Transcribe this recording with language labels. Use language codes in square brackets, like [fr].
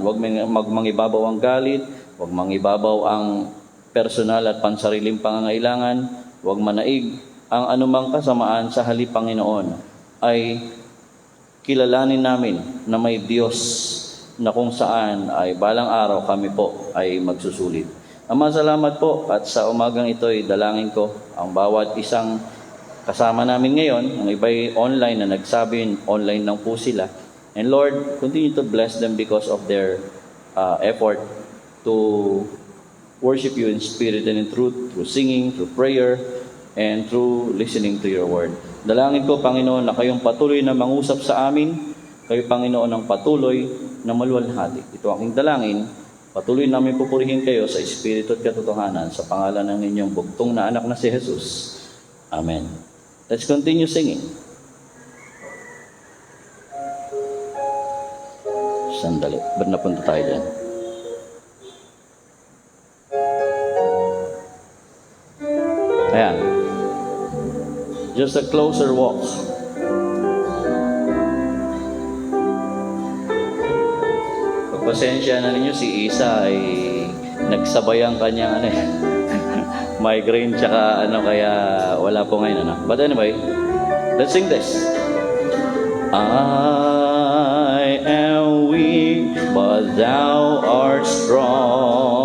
[tl] Huwag mangibabaw ang galit, huwag mangibabaw ang personal at pansariling pangangailangan, huwag manaig ang anumang kasamaan sa halip, Panginoon, ay kilalanin namin na may Diyos na kung saan ay balang araw kami po ay magsusulit. Ama, salamat po at sa umagang ito ay dalangin ko ang bawat isang kasama namin ngayon, ang iba'y online na nagsabi, online lang po sila. [en] And Lord, continue to bless them because of their effort to worship you in spirit and in truth, through singing, through prayer, and through listening to your word. [tl] Dalangin ko, Panginoon, na kayong patuloy na mangusap sa amin, kayo, Panginoon, ang patuloy na maluwalhati. Ito aking dalangin, patuloy namin pupurihin kayo sa espiritu at katotohanan sa pangalan ng inyong bugtong na anak na si Jesus. Amen. [en] Let's continue singing. [tl] Sandali. Ba't napunta tayo dyan? [en] Ayan. Just a closer walk. [tl] Pagpasensya na ninyo, si Isa ay nagsabay ang kanyang migraine tsaka kaya wala po ngayon. [en] But anyway, let's sing this. I am weak, but thou art strong.